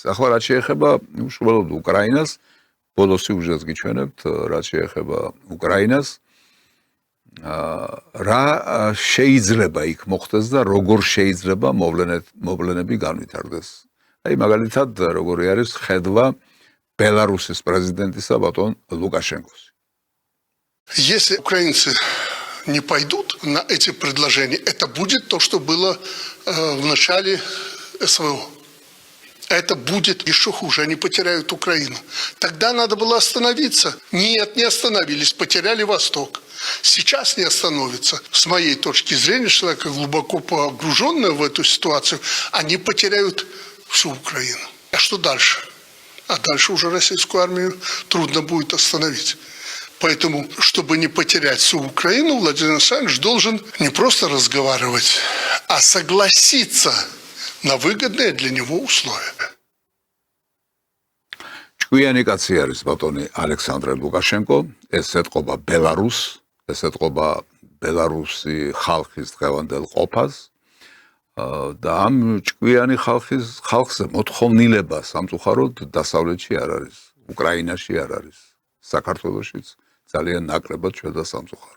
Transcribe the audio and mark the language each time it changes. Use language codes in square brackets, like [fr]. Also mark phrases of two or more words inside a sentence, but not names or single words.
[ka] ახლა რაც შეეხება უშუალოდ უკრაინას, ბოლოს სიუჟეტს გიჩვენებთ, რაც შეეხება უკრაინას, რა შეიძლება იქ მოხდეს და როგორ შეიძლება მოვლენები განვითარდეს. აი მაგალითად როგორი არის ხედვა ბელარუსის პრეზიდენტისა ბატონ ლუკაშენკოს. [ru] Если украинцы не пойдут на эти предложения, это будет то, что было в начале СВО. Это будет еще хуже, они потеряют Украину. Тогда надо было остановиться. Нет, не остановились, потеряли Восток. Сейчас не остановятся. С моей точки зрения, человек глубоко погруженный в эту ситуацию, они потеряют всю Украину. А что дальше? А дальше уже российскую армию трудно будет остановить. Поэтому, чтобы не потерять всю Украину, Владимир Александрович должен не просто разговаривать, а согласиться на выгодные для него условия. [ka] ჭკვიანი კაცი არის ბატონი ალექსანდრე ლუკაშენკო, ეს ეთყობა ბელარუსს, ეს ეთყობა ბელარუსი ხალხის დღევანდელ ყოფას და ამ ჭკვიანი ხალხზე მოთხოვნილება სამწუხაროდ დასავლეთში არ არის, უკრაინაში არ არის, საქართველოშიც ძალიან ნაკლებად ჩვედა სამწუხაროდ.